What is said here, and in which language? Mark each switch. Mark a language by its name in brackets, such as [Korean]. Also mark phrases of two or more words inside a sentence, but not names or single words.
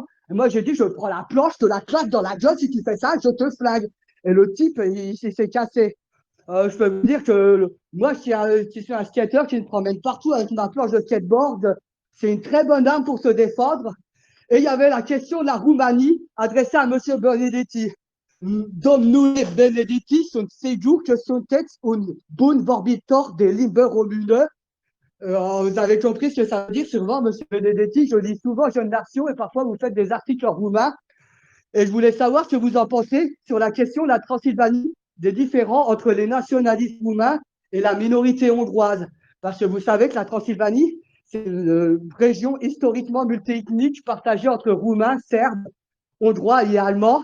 [French] Et moi, j'ai dit, je prends la planche, je te la claque dans la gueule, si tu fais ça, je te flingue. Et le type, il s'est cassé. Je peux vous dire que moi, qui suis un skateur qui me promène partout avec ma planche de skateboard, c'est une très bonne arme pour se défendre. Et il y avait la question de la Roumanie adressée à M. Benedetti. [Romanian] Domnule Benedetti sunt sigur que sunteți un bun vorbitor de limbe române. [French] Vous avez compris ce que ça veut dire sûrement, M. Benedetti. Je dis souvent jeune nation et parfois vous faites des articles en roumain. Et je voulais savoir ce que vous en pensez sur la question de la Transylvanie, des différends entre les nationalistes roumains et la minorité hongroise. Parce que vous savez que la Transylvanie, c'est une région historiquement multiethnique partagée entre Roumains, Serbes, Hongrois et Allemands.